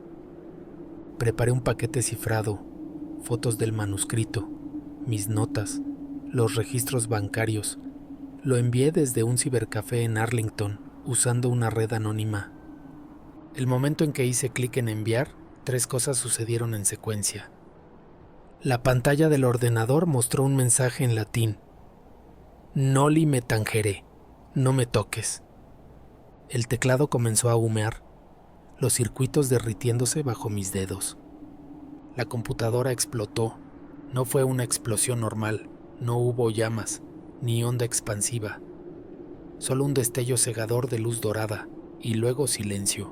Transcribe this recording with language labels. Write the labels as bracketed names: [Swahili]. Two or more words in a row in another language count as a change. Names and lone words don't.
[Spanish] Preparé un paquete cifrado, fotos del manuscrito, mis notas, los registros bancarios. Lo envié desde un cibercafé en Arlington, usando una red anónima. El momento en que hice clic en enviar, 3 cosas sucedieron en secuencia. La pantalla del ordenador mostró un mensaje en latín. [Latin] Noli me tangere, [Spanish] no me toques. El teclado comenzó a humear, los circuitos derritiéndose bajo mis dedos. La computadora explotó. No fue una explosión normal, no hubo llamas, ni onda expansiva. Solo un destello cegador de luz dorada, y luego silencio.